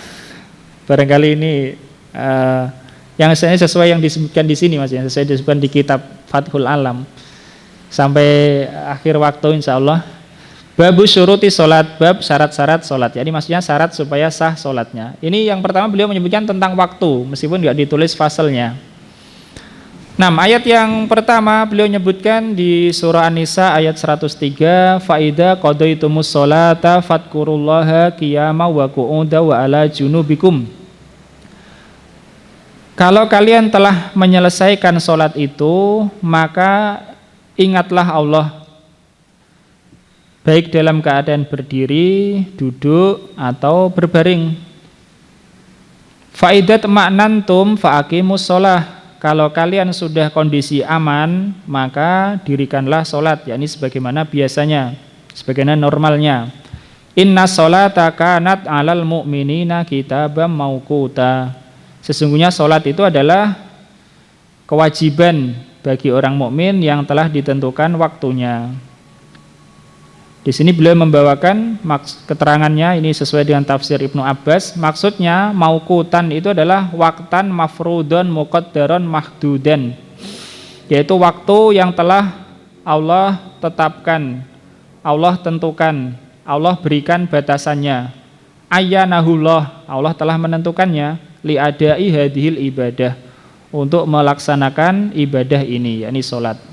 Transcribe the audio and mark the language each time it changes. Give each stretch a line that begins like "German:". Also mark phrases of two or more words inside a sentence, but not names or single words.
Indonesian: Barangkali ini yang saya sesuai yang disebutkan di sini, Mas, yang sesuai disebutkan di kitab Fathul Alam sampai akhir waktu
Arabic: إن شاء الله. باب شروط الصلاة,
Indonesian: bab syarat-syarat sholat. Jadi maksudnya syarat supaya sah sholatnya. Ini yang pertama beliau menyebutkan tentang waktu, meskipun nggak ditulis fasalnya. Nah, ayat yang pertama beliau nyebutkan di surah An-Nisa ayat 103,
Arabic: فإذا قضيتم الصلاة فاذكروا الله قياما وقعودا وعلى جنوبكم.
Indonesian: Kalau kalian telah menyelesaikan sholat itu, maka ingatlah Allah baik dalam keadaan berdiri, duduk, atau berbaring.
Arabic: فإذا اطمأننتم فأقيموا الصلاة.
Indonesian: Kalau kalian sudah kondisi aman, maka dirikanlah sholat, yakni sebagaimana biasanya, sebagaimana normalnya.
Arabic: إن الصلاة كانت على المؤمنين كتابا موقوتا.
Indonesian: Sesungguhnya sholat itu adalah kewajiban bagi orang mukmin yang telah ditentukan waktunya. Di sini beliau membawakan keterangannya, ini sesuai dengan tafsir Ibnu Abbas. Maksudnya mauqutan itu adalah
Arabic: وقتا مفروضا مقدرا محدودا,
Indonesian: yaitu waktu yang telah Allah tetapkan, Allah tentukan, Allah berikan batasannya. Ayyanahullah, Allah telah menentukannya,
Arabic: لأداء هذه العبادة,
Indonesian: untuk melaksanakan ibadah ini, yakni sholat.